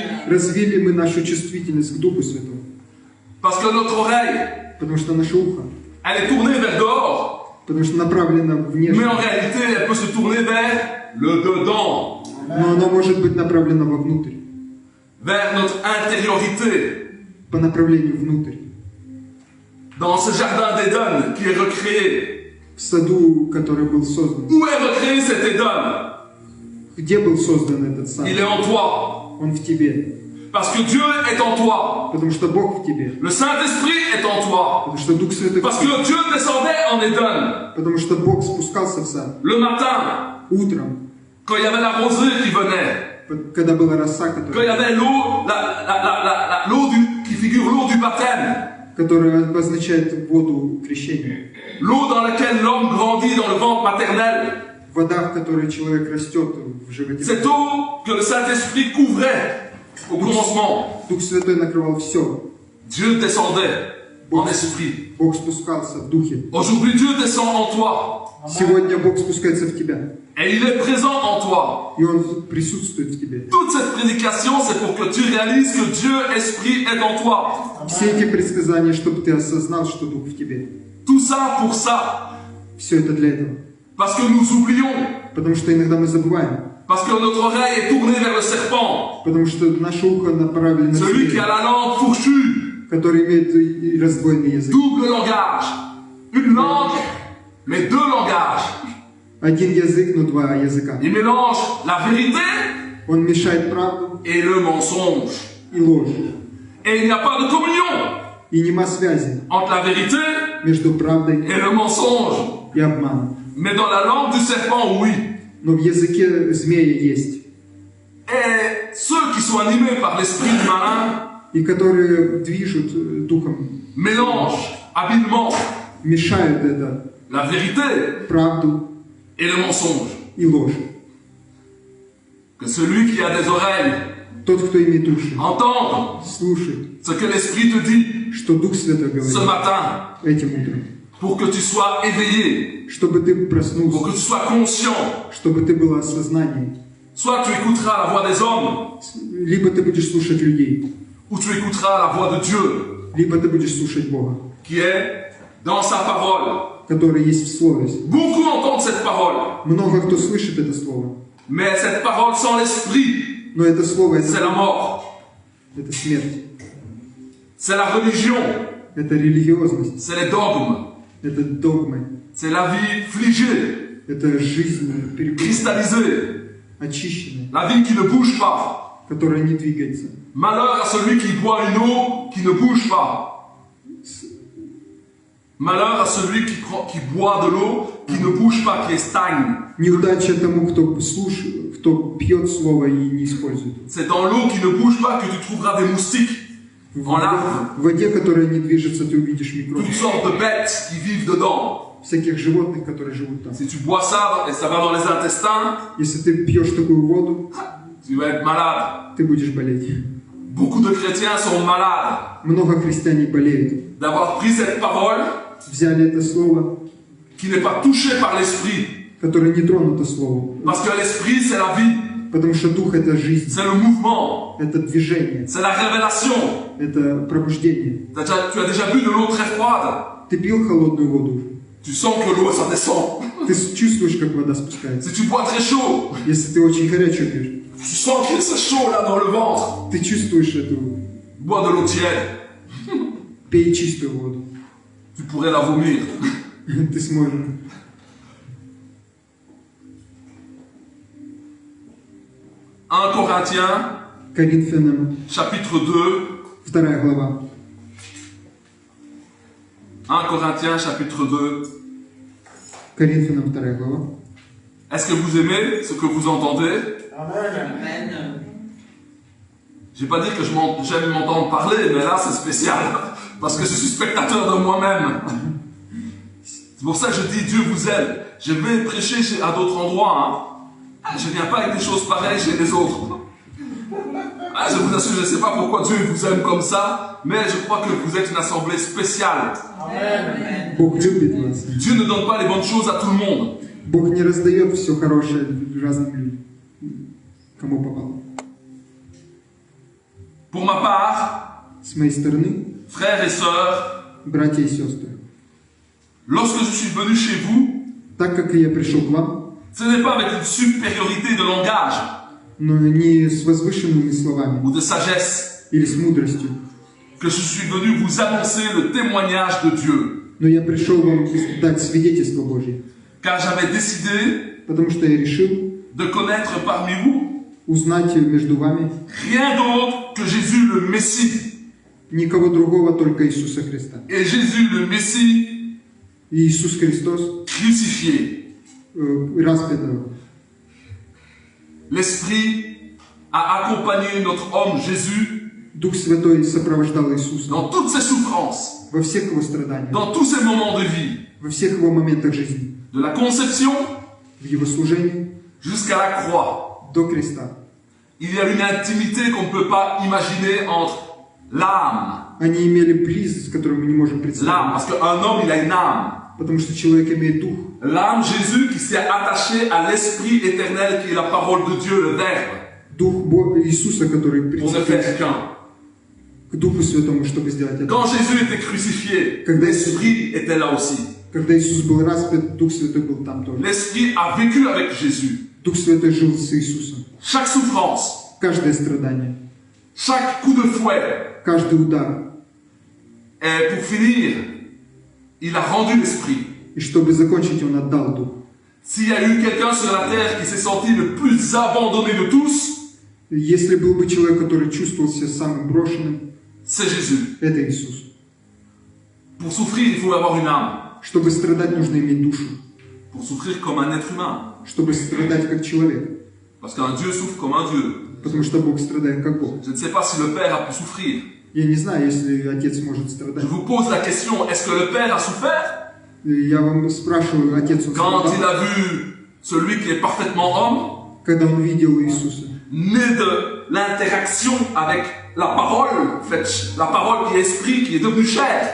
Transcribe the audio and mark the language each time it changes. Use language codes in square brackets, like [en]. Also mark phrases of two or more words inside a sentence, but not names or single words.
[ru] Развили мы нашу чувствительность к Духу Святому. [fr] Parce que notre oreille, [ru] Потому что наше ухо, [fr] elle est tournée vers dehors. [ru] потому что направлено [fr] Mais [ru] внешне. [fr] en réalité, elle peut se tourner vers le dedans, [ru] Но оно может быть направлено вовнутрь. [fr] vers notre intériorité. [ru] По направлению внутрь. [fr] Dans ce jardin d'Éden qui est recréé. [ru] В саду, который был создан. [fr] Où est recréé cet Éden? [ru] Где был создан этот сад? [fr] Il est en toi. [ru] Он в тебе. [fr] Parce que Dieu est en toi. [ru] Потому что Бог в тебе. [fr] Le Saint-Esprit est en toi. [ru] Потому что Дух Святой в [fr] Parce [ru] тебе. [fr] que Dieu descendait en Éden. [ru] Потому что Бог спускался в сад. [fr] Le matin, [ru] Утром, [fr] quand il y avait la rosée qui venait. [ru] когда была роса, [fr] Quand il y avait l'eau, qui figure l'eau du baptême. [ru] которая обозначает воду крещения. [fr] L'eau dans laquelle l'homme grandit dans le ventre maternel. [ru] Вода, в которой человек растет в животе. [fr] Cette eau que le Saint-Esprit couvrait au commencement. [ru] Дух Святой накрывал все. [fr] Dieu descendait en esprit. [ru] Бог спускался в духе. [fr] Aujourd'hui, Dieu descend en toi. [ru] Сегодня Бог спускается в тебя. [fr] Et il est présent en toi. [ru] И Он присутствует в тебе. [fr] Toute cette prédication, c'est pour que tu réalises que Dieu, Esprit, est en toi. [ru] Все эти предсказания, чтобы ты осознал, что Дух в тебе. [fr] Tout ça pour ça. [ru] Все это для этого. [fr] Parce que nous oublions. [ru] Потому что иногда мы забываем. [fr] Parce que notre oreille est tournée vers le serpent. [ru] Потому что наше ухо направлено на [fr] Celui qui a [ru] зверя, [fr] la langue fourchue. [ru] который имеет и раздвоенный язык. [fr] Double langage. Une langue, mais deux langages. [ru] Один язык, но два языка. [fr] Il mélange la vérité [ru] Он мешает правду [fr] et le mensonge. [ru] и ложь. [fr] Et il n'y a pas de communion [ru] И нема связи [fr] entre la vérité [ru] между правдой [fr] et le mensonge. [ru] и обманом. [fr] Mais dans la langue du serpent, oui. [ru] Но в языке змея есть. [fr] Et ceux qui sont animés par l'esprit du malin [ru] И которые движут духом, [fr] mélangent habilement [ru] мешают это [fr] la vérité [ru] правду [fr] et le mensonge. [ru] и ложь. [fr] Que celui qui a des oreilles [ru] Тот, кто имеет уши, [fr] entende [ru] слушай, [fr] ce que l'Esprit te dit [ru] что Дух Святой [fr] ce [ru] говорит [fr] matin [ru] этим утром. [fr] pour que tu sois éveillé, [ru] Чтобы ты [fr] pour [ru] проснулся, [fr] que tu sois conscient. [ru] чтобы ты был осознанием. [fr] Soit tu écouteras la voix des hommes, [ru] Либо ты будешь слушать людей, [fr] ou tu écouteras la voix de Dieu [ru] либо ты будешь слушать Бога, [fr] qui est dans sa parole. [ru] который есть в Слове. [fr] Beaucoup entendent cette parole, [ru] Много кто слышит это Слово, [fr] mais cette parole sans l'Esprit, [ru] но это Слово [fr] c'est la mort, [ru] это смерть, [fr] c'est la religion, [ru] Это религиозность, [fr] c'est les dogmes, [ru] это догмы, [fr] c'est la vie figée, [ru] это жизнь [fr] cristallisée, [ru] очищенная, [fr] la vie qui ne bouge pas. [ru] которая не двигается. [fr] Malheur à celui qui boit une eau qui ne bouge pas. Malheur à celui qui boit de l'eau qui ne bouge pas, qui stagne. [ru] Неудача тому, кто слушает, кто пьет слово и не использует. [fr] C'est dans l'eau qui ne bouge pas que tu trouveras des moustiques en larves, [ru] В воде, которая не движется, ты увидишь микробы. [fr] toutes sortes de bêtes qui vivent dedans. [ru] Всяких животных, которые живут там. [fr] Si tu bois ça et ça va dans les intestins, [ru] Если ты пьешь такую воду, [fr] tu vas être malade. [ru] ты будешь болеть. [fr] Beaucoup de chrétiens sont malades [ru] Много христиане болеют. [fr] d'avoir pris cette parole [ru] Взяли это слово, [fr] qui n'est pas touchée par l'esprit. [ru] которое не тронуто словом. [fr] Parce que l'esprit, c'est la vie, [ru] Потому что дух — это жизнь, [fr] c'est le mouvement, [ru] это движение, [fr] c'est la révélation. [ru] это пробуждение. [fr] Tu as déjà bu de l'eau très froide. [ru] Ты пил холодную воду, [fr] Tu sens que l'eau, ça descend. [ru] ты чувствуешь, как вода спускается. [fr] Si tu bois très chaud, [ru] Если ты очень горячую пьешь, [fr] tu sens que c'est chaud là dans le ventre. [ru] ты чувствуешь эту. [fr] Bois de l'eau tiède, [ru] Пей чистую воду. [fr] tu pourrais la vomir. [ru] Ты сможешь. [fr] 1 Corinthiens, [ru] Коринфянам, [fr] chapitre 2. [ru] 2 глава. [fr] 1 Corinthiens, chapitre 2. [ru] Коринфянам, 2 глава. [fr] Est-ce que vous aimez ce que vous entendez? Amen. Je vais pas dire que j'aime m'entendre parler, mais là c'est spécial. Parce que je suis spectateur de moi-même. C'est pour ça que je dis Dieu vous aime. Je vais prêcher à d'autres endroits. Je ne viens pas avec des choses pareilles chez les autres. Je vous assure, je ne sais pas pourquoi Dieu vous aime comme ça, mais je crois que vous êtes une assemblée spéciale. Amen. [ru] Бог любит вас. [fr] Dieu ne donne pas les bonnes choses à tout le monde. [ru] Бог не раздает все хорошее разным людям, кому попало. [fr] Pour ma part, [ru] С моей стороны, [fr] frères et sœurs, [ru] братья и сестры, [fr] lorsque je suis venu chez vous, [ru] так как я пришел к вам, [fr] ce n'est pas avec une supériorité de langage [ru] но не с возвышенными словами [fr] ou de sagesse [ru] или с мудростью, [fr] que je suis venu vous annoncer le témoignage de Dieu. [ru] но я пришел вам дать свидетельство Божье, [fr] Car j'avais décidé [ru] потому что я решил [fr] de connaître parmi vous [ru] узнать между вами [fr] rien d'autre que Jésus le Messie. [ru] никого другого, только Иисуса Христа. [fr] Et Jésus le Messie [ru] И Иисус Христос [fr] crucifié. [ru] распятого. [fr] L'Esprit a accompagné notre homme Jésus [ru] Дух Святой сопровождал Иисуса [fr] dans toutes ses souffrances, [ru] во всех его страданиях, [fr] dans tous ses moments de vie, [ru] во всех его моментах жизни, [fr] de la conception [ru] в его служении [fr] jusqu'à la croix. [ru] до креста. [fr] Il y a une intimité qu'on ne peut pas imaginer entre l'âme, [ru] Они имели близость, которую мы не можем [fr] l'âme, [ru] представить, [fr] parce qu'un homme, il a une âme. [ru] потому что человек имеет дух. [fr] L'âme Jésus qui s'est attaché à l'Esprit éternel qui est la parole de Dieu, le Verbe, [ru] Дух Иисуса, который [fr] pour ne [ru] прицеплен [fr] faire qu'un. [ru] к Духу Святому, чтобы сделать это. [fr] Quand Jésus était crucifié, [ru] Когда [fr] l'Esprit était là aussi. [ru] Когда Иисус был распят, Дух Святой был там тоже. [fr] L'Esprit a vécu avec Jésus. [ru] Дух Святой жил с Иисусом. [fr] Chaque souffrance, [ru] Каждое страдание, [fr] chaque coup de fouet. [ru] каждый удар. [fr] Et pour finir, il a rendu l'Esprit. [ru] И чтобы закончить, Он отдал Дух. [fr] S'il y a eu quelqu'un sur la terre qui s'est senti le plus abandonné de tous, [ru] Если был бы человек, который чувствовал себя самым брошенным, [fr] c'est Jésus. [ru] это Иисус. [fr] Pour souffrir, il faut avoir une âme. [ru] Чтобы страдать, нужно иметь душу. [fr] Pour souffrir comme un être humain. [ru] Чтобы страдать как человек. [fr] Parce qu'un Dieu souffre comme un Dieu. [ru] Потому что Бог страдает как Бог. [fr] Je ne sais pas si le Père a pu souffrir. [ru] Я не знаю, если Отец может страдать. [fr] Je vous pose la question, est-ce que le Père a souffert [ru] Я вам спрашиваю, Отец он [fr] quand il [ru] страдал? [fr] a vu celui qui est parfaitement homme, [ru] Когда Он видел Иисуса. [fr] né de l'interaction avec la parole, la parole qui est esprit, qui est devenue chair.